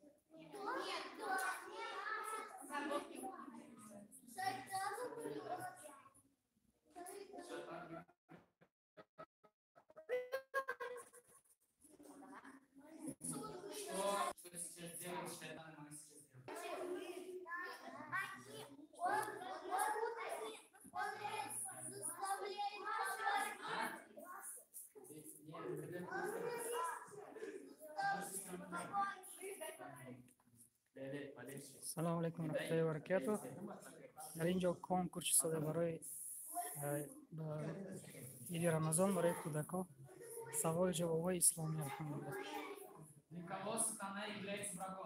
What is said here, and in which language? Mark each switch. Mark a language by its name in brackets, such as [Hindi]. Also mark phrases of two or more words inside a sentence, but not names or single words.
[Russian] Что сейчас делает шайтан, мы сейчас делаем? [Arabic] سلام عليكم رحمة الله وبركاته. [Tajik] Дар ин ҷо конкурс шуда барои иди Рамазон барои кӯдакон саволи ҷавобҳои исломӣ. Алҳамдулиллах. [Russian] Для кого сатана является врагом?